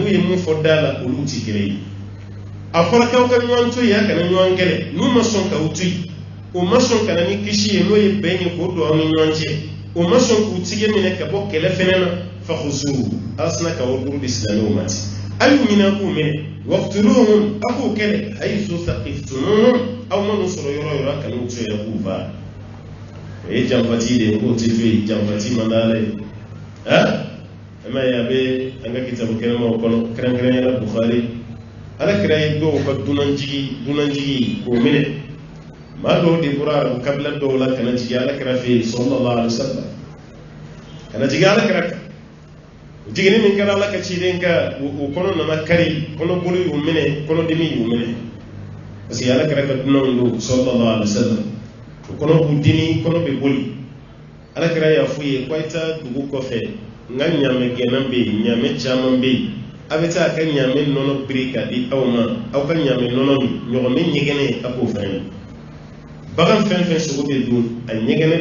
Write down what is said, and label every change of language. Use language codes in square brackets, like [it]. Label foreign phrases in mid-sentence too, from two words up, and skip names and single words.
[bm] u ye mun fɔ da la olu tɛ kelen ye a fɔra k'aw ka ɲɔgɔn to yen a kana ɲɔgɔn gɛlɛ n'u ma sɔn k'aw to yen o ma sɔn ka na ni kisi ye n'o ye bɛn ye k'o don aw ni ɲɔgɔn cɛ o ma sɔn k'u tigɛ minɛ ka bɔ kɛlɛ fɛnɛ na [ar] فخذوه [bm] ala sina ka o duuru di silamɛw ma ten a y'u ɲinɛ k'u minɛ waqtuluhum a k'o kɛlɛ [ar] حيث ثقفتموهم [bm] aw ma n'u sɔrɔ yɔrɔ o yɔrɔ a kan'u to yen k'u faa o ye janfati de ye k'o tɛ to yen janfati man d'a la ye e ma ye a bɛ an ka kitabu kɛnɛmaw kɔnɔ kɛrɛnkɛrɛnnenya Bukhari ala kira ye dɔw ka dunanjigi k'o minɛ maa dɔw de bɔra arabu kabila dɔw la kana jigin ala kira fɛ yen [ar] صلى الله عليه وسلم [bm] kana jigin ala kira kan o jiginni min kɛra ala ka ciden ka o kɔnɔ nana kari kɔnɔbolo y'u minɛ kɔnɔdimi y'u minɛ [fr] parce que [bm] ala kira ka dunanw don [ar] صلى الله عليه وسلم [bm] o kɔnɔ b'u dimi kɔnɔ bɛ boli ala kira y'a f'u ye k'a ta dugu kɔfɛ n ka ɲaamɛ gɛnna bɛ yen ɲaamɛ caman bɛ yen a bɛ taa a ka ɲaamɛ nɔnɔ biri k'a di aw ma aw ka ɲaamɛ nɔnɔ min ɲɔgɔnmɛ ɲɛgɛnɛ a k'o fɛnɛ bagan fɛn fɛn sogo bɛ dun a ɲɛgɛnɛ